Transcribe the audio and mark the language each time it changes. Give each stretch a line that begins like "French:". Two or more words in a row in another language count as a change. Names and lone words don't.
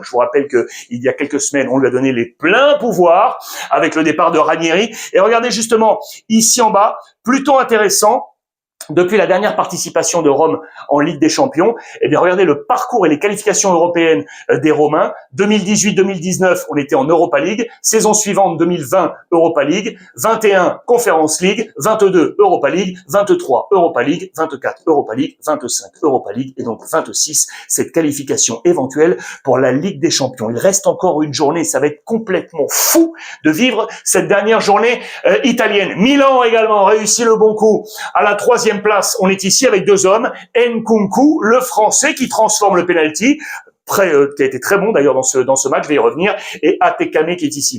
French: Je vous rappelle que il y a quelques semaines, on lui a donné les pleins pouvoirs avec le départ de Ranieri. Et regardez justement, ici en bas, plutôt intéressant. Depuis la dernière participation de Rome en Ligue des Champions, eh bien regardez le parcours et les qualifications européennes des Romains. 2018-2019, on était en Europa League. Saison suivante, 2020, Europa League. 21, Conference League. 22, Europa League. 23, Europa League. 24, Europa League. 25, Europa League. Et donc 26, cette qualification éventuelle pour la Ligue des Champions. Il reste encore une journée. Ça va être complètement fou de vivre cette dernière journée italienne. Milan également réussit le bon coup à la 3e place. On est ici avec 2 hommes. Nkunku, le Français, qui transforme le penalty, qui a été très bon d'ailleurs dans ce match, je vais y revenir, et Atekame qui est ici.